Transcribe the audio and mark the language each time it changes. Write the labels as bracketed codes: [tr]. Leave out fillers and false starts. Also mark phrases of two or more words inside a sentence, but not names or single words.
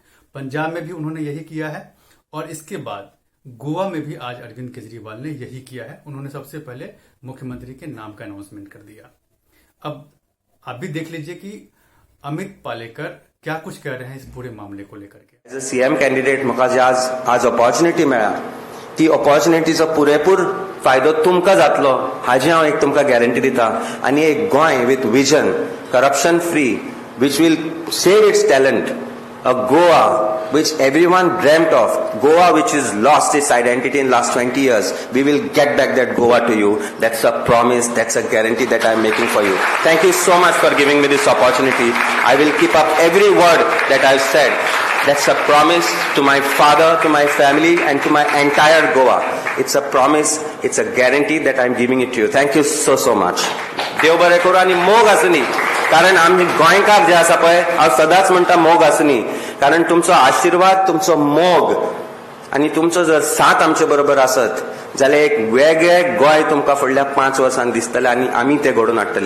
[hi] पंजाब में भी उन्होंने यही किया है और इसके बाद गोवा में भी आज अरविंद केजरीवाल ने यही किया है। उन्होंने सबसे पहले मुख्यमंत्री के नाम का अनाउंसमेंट कर दिया। अब आप भी देख लीजिए कि अमित पालेकर क्या कुछ कह रहे हैं इस पूरे मामले को लेकर के। [en] as a CM candidate [kok] म्हाका जे आज ऑपॉर्च्युनिटी मेळ्ळा ती ऑपॉर्च्युनिटीचो पुरेपूर फायदो तुमकां जातलो हाजी हांव एक तुमकां गॅरंटी दिता। आनी एक [en] गोंय with vision, corruption free, which will save its talent, a Goa which everyone dreamt of, Goa which has lost its identity in last 20 years, we will get back that Goa to you. That's a promise, that's a guarantee that I am making for you. Thank you so much for giving me this opportunity. I will keep up every word that I've said. That's a promise to my father, to my family and to my entire Goa. It's a promise, it's a guarantee that I'm giving it to you. Thank you so much. [kok] देव बरें करूं आनी मोग आसनी, कारण आमी गोंयकार जे आसा पळय हांव सदांच म्हणटा मोग आसनी, कारण तुमचो आशिर्वाद, तुमचो मोग आनी तुमचो जर साथ आमचे बरोबर आसत जाल्यार एक वेगळें गोंय तुमकां फुडल्या 5 वर्सांनी दिसतलें आनी आमी तें घडोवन हाडटले।